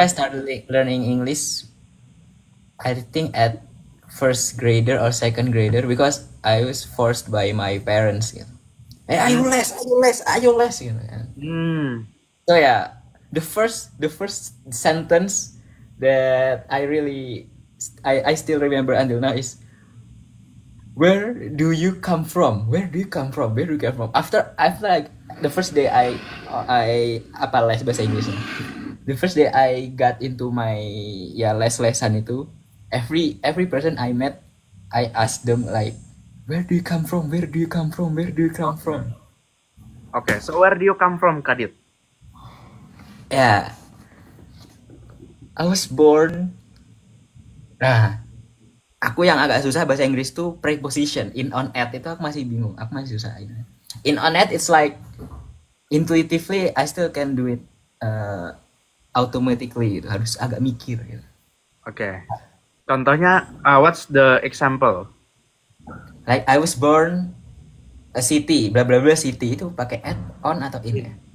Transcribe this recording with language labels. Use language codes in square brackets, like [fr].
[en] I started learning English, I think at first grader or second grader because I was forced by my parents gitu. [id] Ayo les gitu kan. [en] So yeah, the first sentence that I still remember until now is, where do you come from? Where do you come from? Where do you come from? After like the first day I [id] apa les bahasa Inggrisnya. [en] The first day I got into my [id] ya lesan itu, [en] every person I met, I asked them like, where do you come from? Where do you come from? Where do you come from? Oke, so where do you come from, Kadit? Ya, I was born. [id] Nah, aku yang agak susah bahasa Inggris tuh preposition. In, on, at itu aku masih bingung. Aku masih susah ini. [en] In, on, at it's like intuitively I still can do it automatically gitu. [id] Harus agak mikir gitu. [en] Oke. [id] Contohnya, [en] what's the example? Like I was born a city, bla bla bla city [id] itu pakai [en] at, on atau in ya?